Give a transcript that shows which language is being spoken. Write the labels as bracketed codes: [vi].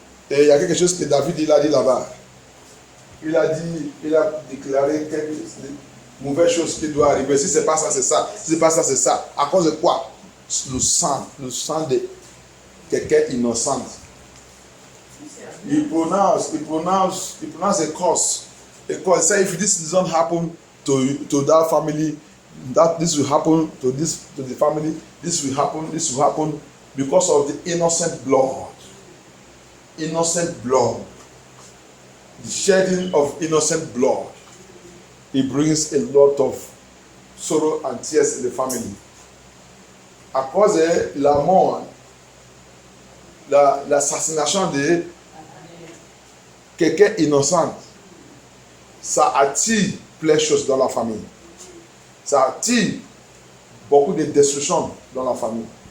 [fr] Et il y a quelque chose que David il a dit là-bas. Il a déclaré quelques mauvaises choses qui doivent arriver. Si c'est pas ça, c'est ça. Si c'est pas ça, c'est ça. À cause de quoi? Le sang de quelqu'un innocent. [en] Il pronounce a cause. Because say if this doesn't happen to that family, that this will happen to the family, this will happen because of the innocent blood. Innocent blood. The shedding of innocent blood. It brings a lot of sorrow and tears in the family. [fr] À cause de la mort, l'assassination de quelqu'un innocent, ça attire plein de choses dans la famille. Ça attire beaucoup de destruction dans la famille.